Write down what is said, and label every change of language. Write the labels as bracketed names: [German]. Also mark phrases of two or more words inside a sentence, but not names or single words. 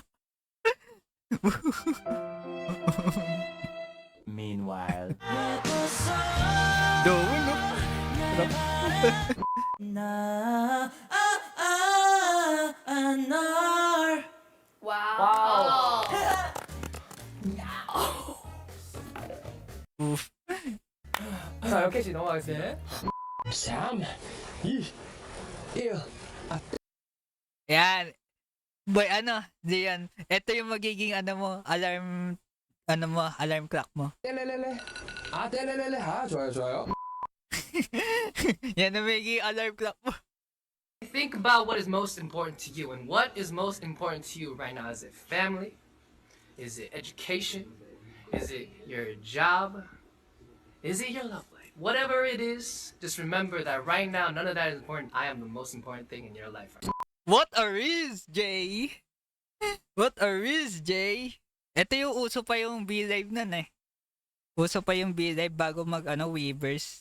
[English] Meanwhile. [Filipino] Doon, no? Wow. Oof. [Korean] 자, 여기 씨 넘어가겠습니다. [Filipino] Yan. Boy, Diyan. Ito yung magiging [English] alarm clock [Filipino] mo. [Korean] 떼레레레. 아, 떼레레레. 아, 좋아요. [Filipino] Yan ang magiging [English] alarm clock [Filipino] mo. [English] Think about what is most important to you, and what is most important to you right now. Is it family? Is it education? Is it your job? Is it your love life? Whatever it is, just remember that right now, none of that is important. I am the most important thing in your life. What a riz, Jay! What a riz, Jay! [Filipino] Ito yung uso pa yung B-Live nun eh. Uso pa yung B-Live bago Weavers.